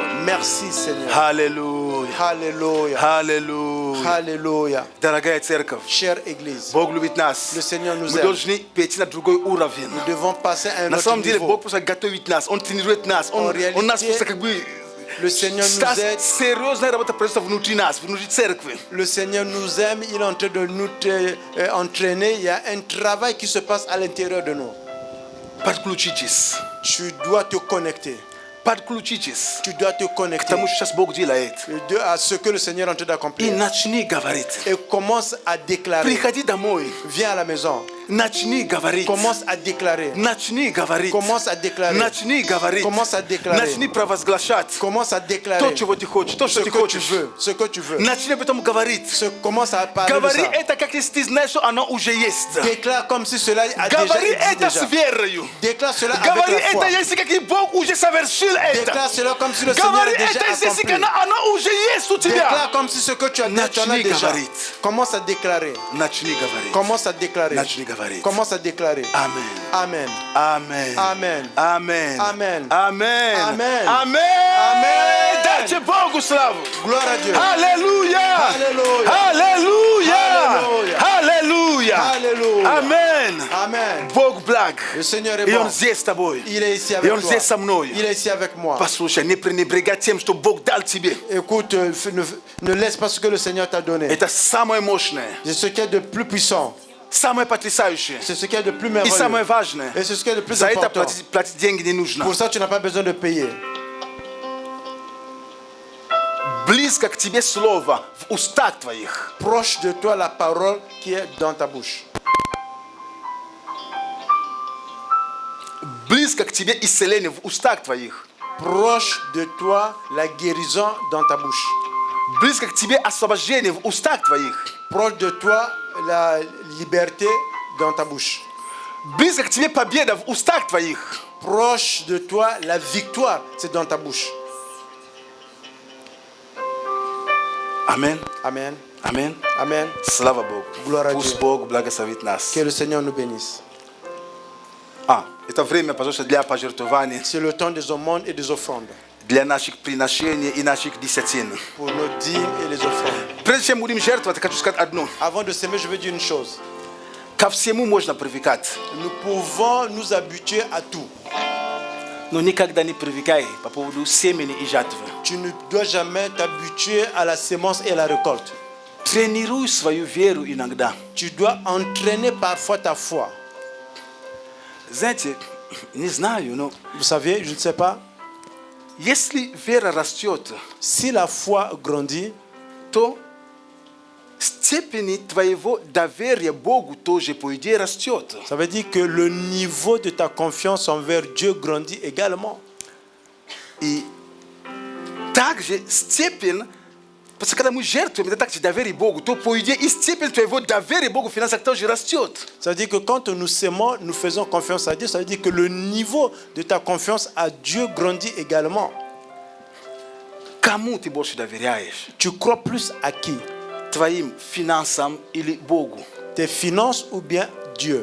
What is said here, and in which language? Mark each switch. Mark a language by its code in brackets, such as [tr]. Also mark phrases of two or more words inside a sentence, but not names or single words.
[fr] Merci, Seigneur. [ru] Аллилуйя. [fr] Alléluia. [ru] Аллилуйя. [fr] Alléluia. [ru] Дорогая церковь, [fr] Chère Église, [ru] Бог любит нас. [fr] le Seigneur nous [ru] Мы [fr] aime. [ru] должны перейти на другой уровень. [fr] Nous devons passer à un [ru] На [fr] autre [ru] самом деле [fr] niveau. [ru] Бог просто готовит нас, Он тренирует нас, Он нас просто как бы... [fr] Le Seigneur nous aide. [ru] Серьезная работа просто внутри нас, внутри церкви. [fr] Le Seigneur nous aime. Il est en train de nous entraîner. Il y a un travail qui se passe à l'intérieur de nous. [ru] Подключитесь. [fr] Tu dois te connecter. [ru] Подключитесь [fr] Tu dois te [ru] к [fr] connecter [ru] тому, что сейчас Бог делает. [fr] à ce que le Seigneur est en train [ru] И [fr] d'accomplir. [ru] начни говорить. [fr] Et commence à déclarer. [ru] Приходи домой. [fr] Viens à la maison. [ru] Начни говорить. [fr] Commence à déclarer. [ru] Начни говорить. [fr] Commence à déclarer. [ru] Начни говорить. [fr] Commence à déclarer. [ru] Начни провозглашать [fr] Commence à [ru] то, [fr] déclarer [ru] чего ты хочешь, то, [fr] ce [ru] что ты [fr] que tu [ru] хочешь. [fr] veux. Ce que tu veux. [ru] Начни об этом говорить. [fr] Commence à parler de [ru] Говори [fr] ça. [ru] это, как если ты знаешь, что оно уже есть. [fr] Déclare comme si cela a déjà [ru] Говори [fr] existé [ru] это [fr] déjà. [ru] с верою. [fr] Déclare cela [ru] Говори [fr] avec la foi. [ru] это, если как Бог уже совершил это. [fr] Déclare cela comme si le Seigneur [ru] Говори [fr] a déjà [ru] это, если [fr] accompli. [ru] оно уже есть у тебя. [fr] Déclare comme si ce que tu as dit, tu en as [ru] Начни [fr] déjà. [ru] говорить. [fr] Commence à déclarer. [ru] Начни говорить. [fr] Commence à déclarer. [ru] Начни говорить. [fr] Commence à déclarer. Amen. Amen. Amen. Amen. Amen. Amen. Amen. Amen. Amen. Amen. [ru] Дайте Богу славу. [fr] Gloire à Dieu. [ru] Аллилуйя. [fr] Alléluia. [ru] Аллилуйя. [fr] Alléluia. [ru] Аллилуйя. [fr] Alléluia. Amen. Amen. [ru] Бог благ. [fr] Le Seigneur est [ru] И Он [fr] bon. [ru] здесь с тобой. [fr] Il est ici [ru] И [fr] avec [ru] Он [fr] toi. [ru] здесь со мной. [fr] Il est ici avec moi. [ru] Послушай, не пренебрегай тем, что Бог дал тебе. [fr] Écoute, ne laisse pas ce que le Seigneur t'a donné. [ru] Это самое мощное, [fr] C'est ce qui est de plus puissant. [ru] самое потрясающее [fr] C'est ce qui est de plus [ru] и самое [fr] merveilleux. [ru] важное. [fr] Et c'est ce qui est de plus [ru] За это [fr] important. [ru] платить деньги не нужно. [fr] Pour ça, tu n'as pas besoin de payer. [ru] Близко к тебе слово в устах твоих. [fr] Proche de toi la parole qui est dans ta bouche. [ru] Близко к тебе исцеление в устах твоих. [fr] Proche de toi la guérison dans ta bouche. [ru] Близко к тебе освобождение в устах твоих. [fr] Proche de toi la liberté dans ta bouche. [ru] Близко к тебе победа в устах твоих. [fr] Proche de toi la victoire, c'est dans ta bouche. [ru] Амин. [fr] Amen. [ru] Амин. [fr] Amen. [ru] Слава Богу. [fr] Gloire à [ru] Пусть [fr] Dieu. [ru] Бог благословит нас. [fr] Que le Seigneur nous bénisse. [ru] Это время, пожалуйста, для пожертвований, [fr] C'est le temps des aumônes et des offrandes. [ru] для наших приношений и наших десятин. [fr] Pour nos dîmes et les offrandes. [ru] Прежде чем будем жертвовать, хочу сказать одно. [fr] Avant de s'aimer, je veux dire une chose. [ru] Ко всему можно привыкать, [fr] Nous pouvons nous habituer à tout. [ru] но никогда не привыкай по поводу семени и жатвы. [fr] Tu ne dois jamais t'habituer à la sémence et à la récolte. [ru] Тренируй свою веру иногда. [fr] Tu dois entraîner parfois ta foi. [ru] Знаете, не знаю, но [fr] Vous savez, je ne sais pas, [ru] если вера растет, [fr] si la foi grandit, [ru] то степени твоего доверия Богу тоже, по идее, растет. [fr] ça veut dire que le niveau de ta confiance envers Dieu grandit également. [ru] И также степень, потому что когда мы жертвуем, это также доверие Богу, то, по идее, и степень твоего доверия Богу в финансах тоже растет. [fr] Ça veut dire que quand nous s'aimons, nous faisons confiance à Dieu, ça veut dire que le niveau de ta confiance à Dieu grandit également. [ru] Кому ты больше доверяешь? [fr] Tu crois plus à qui? [ru] Твоим финансам или Богу? [fr] Tes finances ou bien Dieu?